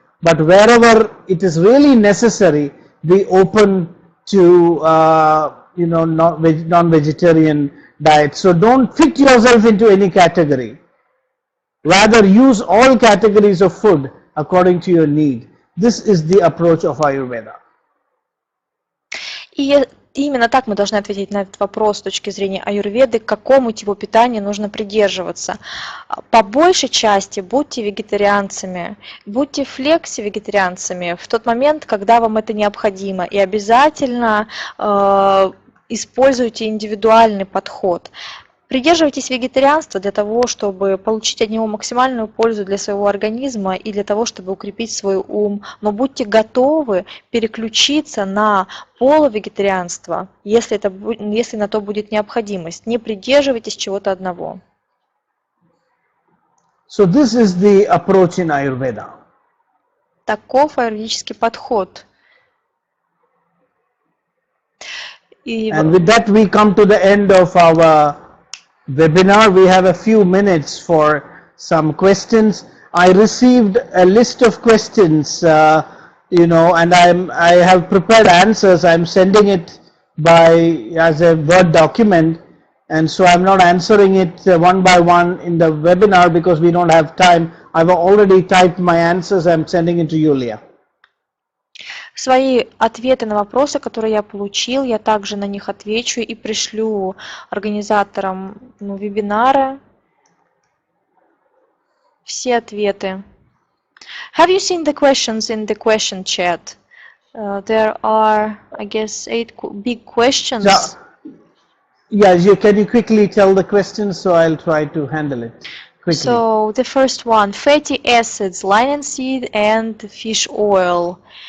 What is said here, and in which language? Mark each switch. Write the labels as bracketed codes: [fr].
[en] But wherever it is really necessary, be open to non-vegetarian diet. So don't fit yourself into any category. Rather, use all categories of food according to your need. This is the approach of Ayurveda. [ru] И именно так мы должны ответить на этот вопрос с точки зрения аюрведы, к какому типу питания нужно придерживаться. По большей части будьте вегетарианцами, будьте флекси-вегетарианцами в тот момент, когда вам это необходимо, и обязательно используйте индивидуальный подход. Придерживайтесь вегетарианства для того, чтобы получить от него максимальную пользу для своего организма и для того, чтобы укрепить свой ум. Но будьте готовы переключиться на полувегетарианство, если на то будет необходимость. Не придерживайтесь чего-то одного. [en] So this is the approach in Ayurveda. [ru] Таков аюрведический подход. [en] And with that we come to the end of our webinar. We have a few minutes for some questions. I received a list of questions, and I have prepared answers. I'm sending it as a Word document, and so I'm not answering it one by one in the webinar because we don't have time. I've already typed my answers. I'm sending it to Yulia. [ru] Свои ответы на вопросы, которые я получил, я также на них отвечу и пришлю организаторам вебинара все ответы. [en] Have you seen the questions in the question chat? There are, I guess, 8 big questions. Yeah, can you quickly tell the questions so I'll try to handle it quickly. So the first one, fatty acids, linseed and fish oil.